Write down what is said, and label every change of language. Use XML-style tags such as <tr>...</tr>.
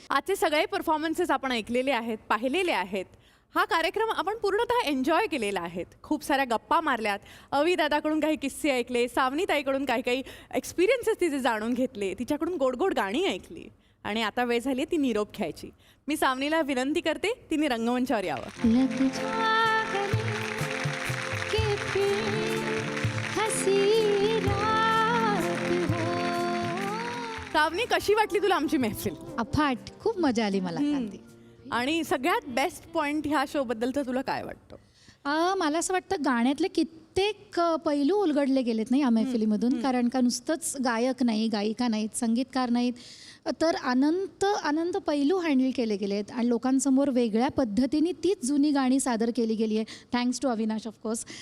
<mr>आजचे सगळे परफॉर्मन्सेस आपण ऐकलेले आहेत, पाहिलेले आहेत. हा कार्यक्रम आपण पूर्णतः एन्जॉय केलेला आहे. खूप साऱ्या गप्पा मारल्यात, अवी दादाकडून काही किस्से ऐकले, सावनी ताईकडून काही काही एक्सपिरियन्सेस तिचे जाणून घेतले, तिच्याकडून गोड गोड गाणी ऐकली आणि आता वेळ झाली ती निरोप घ्यायची. मी सावनीला विनंती करते तिने रंगमंचावर यावं.</mr> <hi>लग जा गले के फिर हसी रात हो.</hi> <mr>सावनी, कशी वाटली तुला आमची महफिल? अफाट, खूप मजा आली मला कांती. आणि सगळ्यात बेस्ट पॉइंट ह्या शो बद्दलचं तुला काय वाटतं? मला असं वाटतं गाण्यातले कित्येक पैलू उलगडले गेलेत नाही या मैफिलीमधून, कारण का नुसतंच गायक नाही, गायिका नाहीत, संगीतकार नाहीत, तर अनंत पैलू हँडल केले गेले आहेत आणि लोकांसमोर वेगळ्या पद्धतीने तीच जुनी गाणी सादर केली गेली आहे, थँक्स टू अविनाश ऑफकोर्स.</mr>